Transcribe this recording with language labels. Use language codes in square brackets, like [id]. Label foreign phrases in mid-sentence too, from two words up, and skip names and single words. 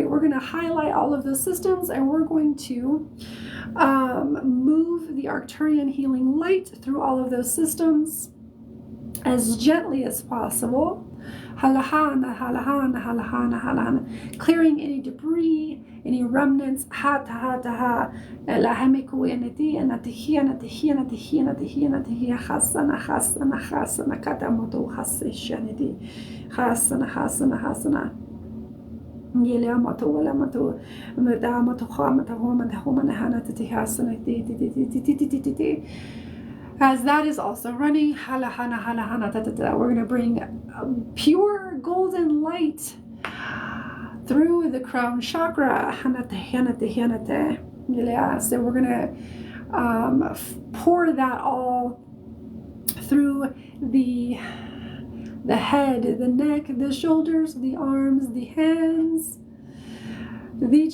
[en] We're going to highlight all of those systems, and we're going to move the Arcturian healing light through all of those systems as gently as possible. Halahana, halahana, halahana, halahana. Clearing any debris, any remnants. Ha ta ha ta ha. Lahamiku anatihia, natihia, natihia, natihia, natihia. Hasana, hasana, hasana. Katamoto haseshanity. Hasana, hasana, hasana. Yelamato, Lamato, Madamato, Hamata, Homata, Homanahana, Tihasana. As that is also running, we're going to bring pure golden light through the crown chakra. So we're going to pour that all through the head, the neck, the shoulders, the arms, the hands, the